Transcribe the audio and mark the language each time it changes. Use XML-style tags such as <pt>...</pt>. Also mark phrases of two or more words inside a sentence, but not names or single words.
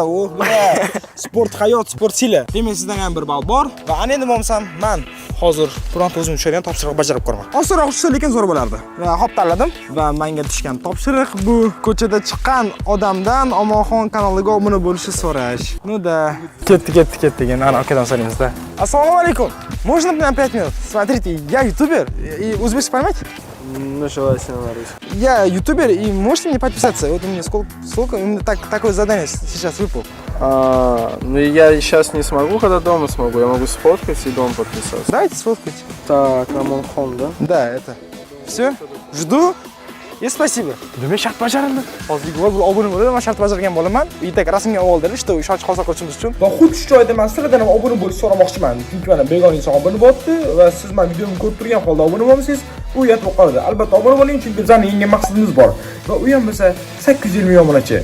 <uz>Sport hayot, sport sila. Demak, sizdan ham bir ball bor va ana endi bo'lmasam, men hozir bironta o'zim tushirgan topshiriq bajarib ko'raman. Osonroq tushsa, lekin zo'r bo'lardi. Va hop tanladim va menga tushgan topshiriq bu ko'chada chiqqan odamdan Omonxon kanaliga obuna bo'lishni so'rash.</uz> <ru>Ну да.</ru> <uz>Ketdi. Ana akadan so'raymiz-da. Assalomu alaykum.</uz> <ru>Можно мне на 5 минут? Смотрите, я ютубер и узбекский понимаете? Началась она, Лариса. Я ютубер, и можете мне подписаться? Вот у меня сколько именно такое задание сейчас выпал. Ну я сейчас не смогу, когда дома смогу. Я могу сфоткать и дома подписаться. Давайте сфоткайте. Так, Рамонхон, да? Да, это. Все, жду. И спасибо.</ru> <uz>Nima shart bajarildi? Hozirgi vaqtda obuna bo'ldim, men shart bajargan bo'laman. Uyda rasmga oldilar, işte shoch hosil qilishimiz uchun. Va xuddi shu joyda men sizlardan ham obuna bo'lish so'ramoqchiman. Chunki mana begona inson obuna bo'lyapti va siz men videomni ko'rib turgan holda obuna bo'lmasangiz, u yetib qoladi. Albatta obuna bo'ling, chunki bizning yangi maqsadimiz bor. Va u ham bo'lsa 850 million obunachi.</uz>